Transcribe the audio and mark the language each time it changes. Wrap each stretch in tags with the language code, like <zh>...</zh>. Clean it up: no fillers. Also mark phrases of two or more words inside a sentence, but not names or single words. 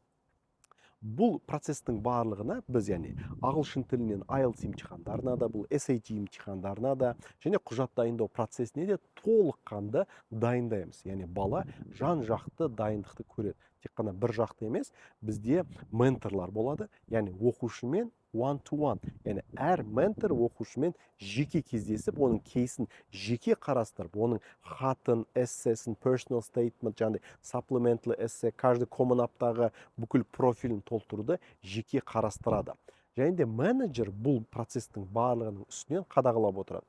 <kk>Бұл процестің барлығына біз, яғни ағылшын тілінен IELTS емтихандарына да, бұл SAT емтихандарына да, және құжат дайындау процесіне де толыққанды дайындаймыз. Яғни бала жан-жақты дайындықты көреді. Тек қана бір жақты емес, бізде менторлар болады, яғни оқушымен</kk> <en>one-to-one,</en> <kk>яғни әр ментор оқушымен жеке кездесіп, оның кейсін жеке қарастырып, оның хатын, эссесін,</kk> <en>personal statement,</en> <kk>жаңағыдай supplemental эссе, каждый common аптағы бүкіл профилін толтыруды жеке қарастырады. Және де менеджер бұл процестің барлығының үстінен қадағалап отырады.</kk>